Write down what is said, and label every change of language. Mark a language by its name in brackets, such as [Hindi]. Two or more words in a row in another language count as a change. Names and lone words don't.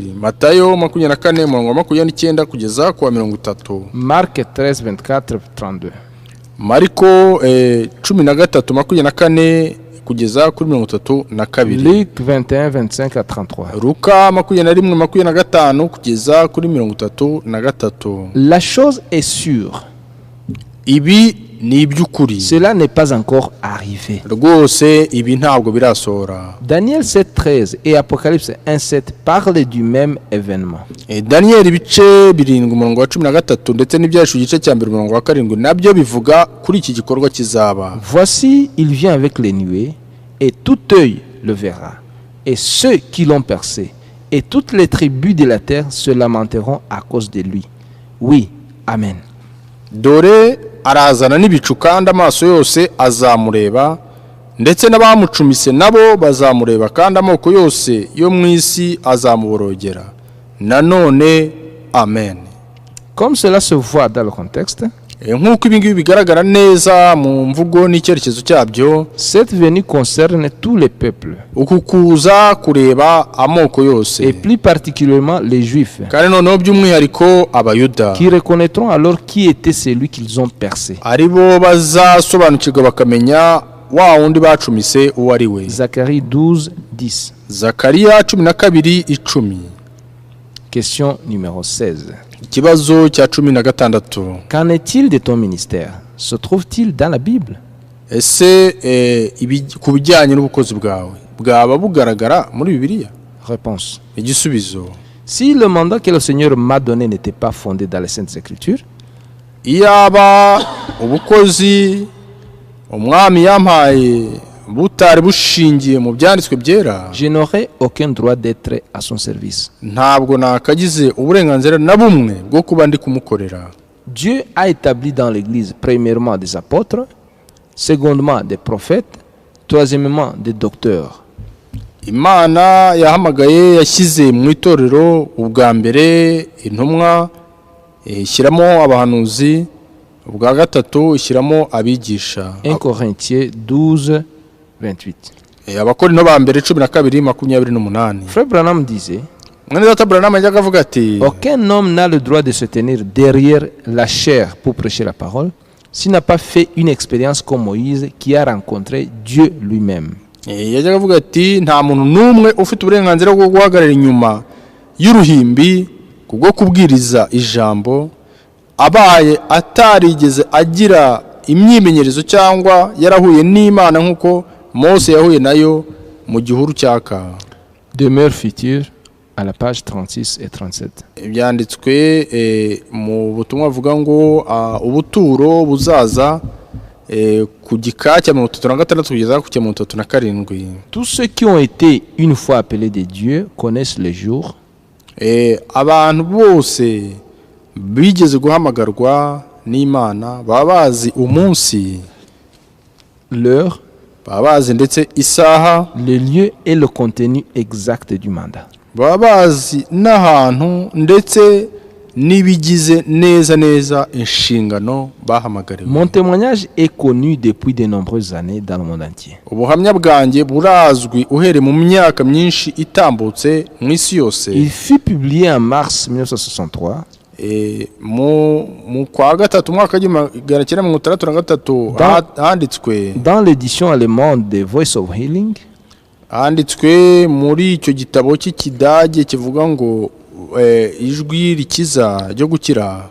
[Kinyarwanda] Matayo 24:29 kugeza ku 30. [French] Marc 13:24-32. [Kinyarwanda] Mariko 13:24 kugeza kuri 32. [French] Luc 21:25-33. [Kinyarwanda] Luka 21:25 kugeza kuri 33. [French] La chose est sûre, [Kinyarwanda] Ibi ni iby'ukuri. [French] cela n'est pas encore arrivé. [Kinyarwanda] Rwose ibi ntabwo birasohora. [French] Daniel 7:13 et Apocalypse 1:7 parlent du même événement. [Kinyarwanda] Daniel ibice 7:13 ndetse n'ibyashu igice cya 7 nabyo bivuga kuri iki gikorwa kizaba. [French] Voici, il vient avec les nuées, et tout œil le verra, et ceux qui l'ont percé, et toutes les tribus de la terre se lamenteront à cause de lui. Oui, amen. [Kinyarwanda] Dore arazana n'ibicu kandi amaso yose azamureba, ndetse n'abamucumise nabo bazamureba, kandi amoko yose yo mu isi azamuborogera. Nanone amen. [French] Comme cela se voit dans le contexte, [Kinyarwanda] nk'uko ibi ngibi bigaragara neza mu mvugo n'icyerekezo cyabyo, [French] cette venue concerne tous les peuples, [Kinyarwanda] uku kuza kureba amoko yose, [French] et plus particulièrement les Juifs, [Kinyarwanda] kandi noneho by'umwihariko abayuda, [French] qui reconnaîtront alors qui était celui qu'ils ont percé. [Kinyarwanda] aribo bazasobanukirwa bakamenya wa wundi bacumise uwo ari we. [French] Zacharie 12:10. [Kinyarwanda] Zakariya 12:10. [French] Question numéro 16. [Kinyarwanda] Ikibazo cya 16. [French] Qu'en est-il de ton ministère? Se trouve-t-il dans la Bible? [Kinyarwanda] Ese ku bijyanye n'ubukozi bwawe bwaba bugaragara muri Bibiliya? [French] Réponse. [Kinyarwanda] Igisubizo: [French] Si le mandat que le Seigneur m'a donné n'était pas fondé dans les Saintes Écritures, [Kinyarwanda] iyaba ubukozi umwami yampaye butari bushingiye mu byanditswe byera, [French] je n'aurais aucun droit d'être à son service. [Kinyarwanda] ntabwo nakagize uburenganzira na bumwe bwo kuba ndi kumukorera. [French] Dieu a établi dans l'Église premièrement des apôtres, secondement des prophètes, troisièmement des docteurs. [Kinyarwanda] Imana yahamagaye yashyize mu itorero ubwa mbere intumwa, ishyiramo abahanuzi, ubwa gatatu ishyiramo abigisha. [French] 1 Corinthiens 12:28. [Kinyarwanda] Abakorinto ba mbere 12:28. [French] Frère Branham disait, [Kinyarwanda] Mwene data Branham yajyaga avuga ati, [French] aucun homme n'a le droit de se tenir derrière la chair pour prêcher la parole s'il n'a pas fait une expérience comme Moïse qui a rencontré Dieu lui-même. [Kinyarwanda] yajyaga avuga ati nta muntu n'umwe ufite uburenganzira bwo guhagarara inyuma y'uruhimbi kubwo kubwiriza ijambo abaye atarigeze agira imyimenyerezo cyangwa yarahuye n'Imana nk'uko Mose yahuye nayo mu gihuru cyaka. [French] Demeure future à la page 36 et 37. [Kinyarwanda] Byanditswe mu butumwa buvuga ngo ubuturo buzaza ku gika cya 36 kugeza ku cya 37. [French] Tous ceux qui ont été une fois appelés de Dieu connaissent le jour, [Kinyarwanda] abantu bose bigeze guhamagarwa n'Imana baba bazi umunsi, [French] l'heure, [Kinyarwanda] baba bazi ndetse isaha, [French] le lieu et le contenu exact du mandat. [Kinyarwanda] baba bazi n'ahantu ndetse n'ibigize neza inshingano bahamagariwe. [French] Mon témoignage est connu depuis de nombreuses années dans le monde entier. [Kinyarwanda] Ubuhamya bwanjye burazwi uhere mu myaka myinshi itambutse mu isi yose. [French] Il fut publié en mars 1963 [Kinyarwanda] mu kwa gatatu mwaka handitswe [French] dans l'édition allemande de Voice of Healing, [Kinyarwanda] handitswe muri icyo gitabo cy'ikidage kivuga ngo ijwi rikiza ryo gukira.